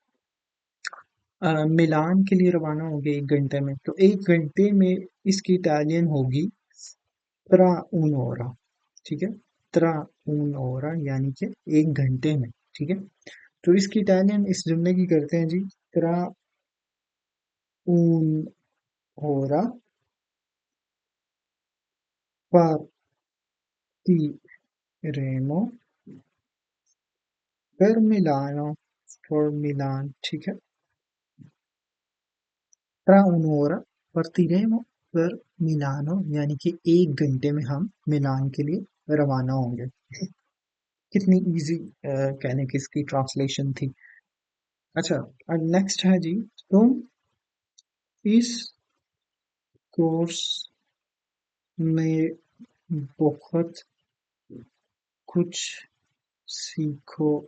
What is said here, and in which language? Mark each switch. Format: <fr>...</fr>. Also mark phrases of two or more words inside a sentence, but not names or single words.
<ur>میلان کے لیے روانہ ہو گئے ایک گھنٹے میں، تو ایک گھنٹے میں اس کی اٹالین ہوگی</ur> <it>tra un'ora,</it> <ur>ٹھیک ہے.</ur> <it>tra un'ora</it> <ur>یعنی کہ ایک گھنٹے میں، ٹھیک ہے. تو اس کی اٹالین اس جملے کی کرتے ہیں جی,</ur> <it>tra un'ora partiremo per Milano,</it> <en>for Milan,</en> <ur>ٹھیک ہے.</ur> <it>Tra un'ora partiremo per Milano</it> <ur>یعنی کہ ایک گھنٹے میں ہم میلان کے لیے روانہ ہوں گے. کتنی ایزی کہنے کی اس کی ٹرانسلیشن تھی. اچھا، نیکسٹ ہے جی، تم اس کورس میں بہت کچھ سیکھو گے.</ur>